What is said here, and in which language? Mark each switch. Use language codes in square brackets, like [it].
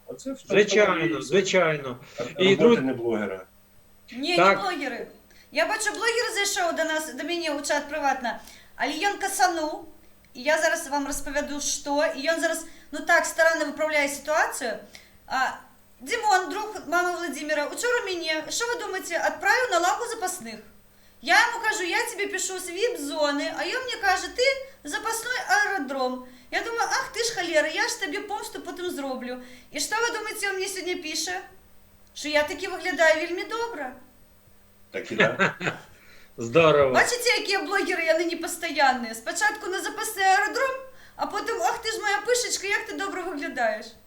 [uk] Оце Звичайно. Роботи не блогера. Ні, не блогери. Я бачу, блогер зайшов до мене у чат приватно, але він касанув, і я зараз вам розповіду, що, і він зараз, так старанно виправляє ситуацію. [ru] Димон, друг мамы Владимира, вчера меня, что вы думаете, отправил на лавку запасных? Я ему кажу, я тебе пишу с вип-зоны, а он мне каже, ты запасной аэродром. [uk] Я думаю, [ru] ах ты ж [uk] холера, я ж тобі помсту потім зроблю. І що ви думаєте, він мені сьогодні пише? Що я таки виглядаю вельми добре. Так і так. Здорово. Бачите, які блогери, я нині постійні. Спочатку на запасний аеродром, а потім, ах ти ж моя пишечка, як ти добре виглядаєш.